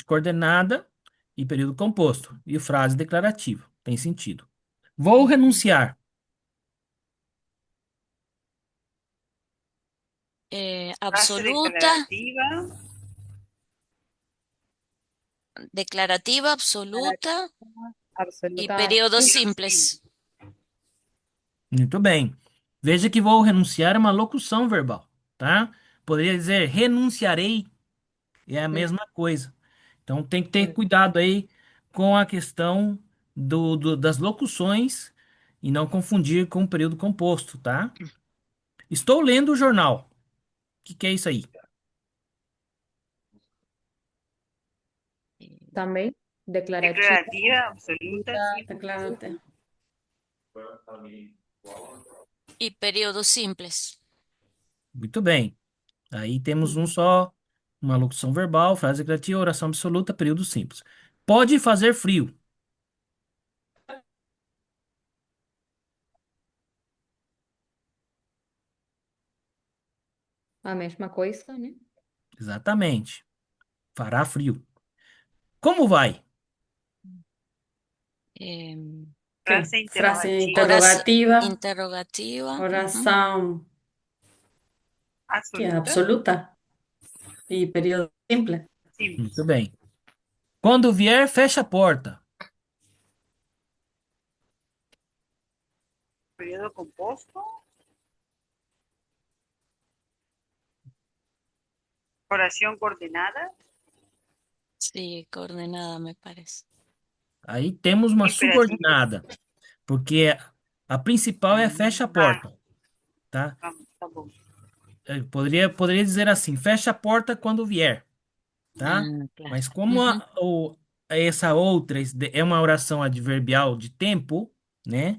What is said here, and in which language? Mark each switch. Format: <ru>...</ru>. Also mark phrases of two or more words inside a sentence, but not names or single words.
<pt>Coordenada e período composto. E frase declarativa. Tem sentido. Vou renunciar. Frase Absoluta, declarativa. declarativa,</pt> <es>absoluta y Absoluta. periodos</es> <pt>Período simples. simples. Muito bem. Veja que vou renunciar é uma locução verbal, tá? Poderia dizer renunciarei. É a Mm, mesma coisa. Então tem que ter mm. cuidado aí com a questão das locuções e não confundir com o período composto, tá? Estou lendo o jornal. O que é isso aí?</pt> <es>También declarativa. Declarativa, absoluta, simples. Declarativa. Y periodos simples.</es> <pt>Muito bem. Aí temos uma locução verbal, frase declarativa, oração absoluta, período simples. Pode fazer frio. A mesma coisa, né? Exatamente. Fará frio. Como vai? Em,</pt> <es>¿Qué? Frase Frase interrogativa. interrogativa, interrogativa. Ujú. oración, ¿qué? Absoluta, Absoluta y periodo simple.</es> <pt>Muito simples. bem. Quando vier, fecha a porta. Período composto.</pt> <es>Oración coordenada. Sí, coordenada me parece.</es> <pt>Aí temos uma Imperativo. subordinada, porque a principal é fecha a Ah, porta, tá? tá bom. Eu poderia dizer assim, fecha a porta quando vier, tá? Ah, claro. Mas como Ujú. essa outra é uma oração adverbial de tempo, né?</pt>